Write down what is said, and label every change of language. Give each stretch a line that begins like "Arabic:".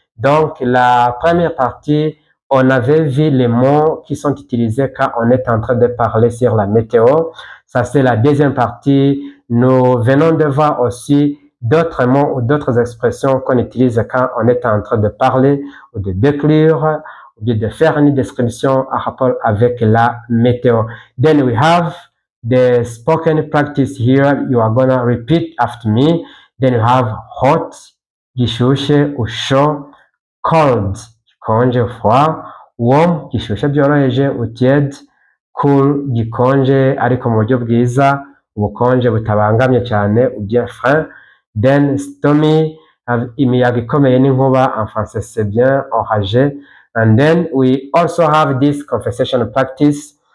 French: Donc la première partie, on avait vu les mots qui sont utilisés quand on est en train de parler sur la météo. Ça c'est la deuxième partie. Nous venons de voir aussi d'autres mots ou d'autres expressions qu'on utilise quand on est en train de parler ou de décrire ou de faire une description en rapport avec la météo.
English: Then we have the spoken practice here. You are gonna repeat after me. Then you have hot,
Kinyarwanda: gishushe ou chaud, cold, gikonje ou froid, warm, gishushe byoroheje ou tiède, cool, gikonje ariko mu buryo bwiza, ubukonje butabangamye cyane
French: ou bien frais.
English: Then stormy,
Kinyarwanda: imiyaga ikomeye n'inkuba,
French: en français c'est bien orageux.
English: And then we also have this conversation practice.